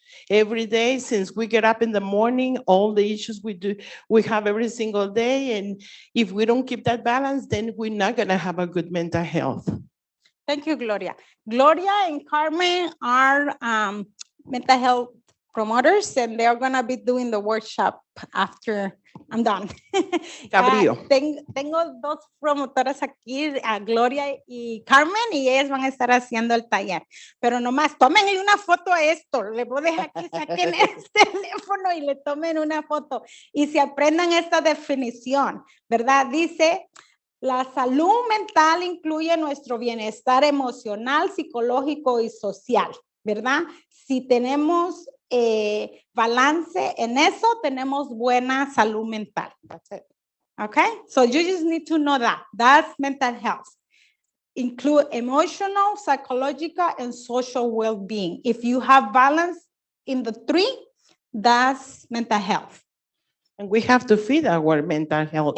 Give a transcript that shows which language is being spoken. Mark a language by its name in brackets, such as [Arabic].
[English] Every day, since we get up in the morning, all the issues we have every single day. And if we don't keep that balance, then we're not gonna have a good mental health. thank you, Gloria. Gloria and Carmen are mental health promoters, and they're going to be doing the workshop after I'm done. Cabrillo. [Spanish] Tengo dos promotoras aquí, a Gloria y Carmen, y ellas van a estar haciendo el taller. Pero nomás, tómenle una foto a esto. Le voy a dejar que saquen el teléfono y le tomen una foto. Y se aprendan esta definición, ¿verdad? Dice, la salud mental incluye nuestro bienestar emocional, psicológico y social, ¿verdad? Si tenemos balance en eso, tenemos buena salud mental. [English] That's it. Okay? So you just need to know that. That's mental health. Include emotional, psychological, and social well-being. If you have balance in the three, that's mental health. And we have to feed our mental health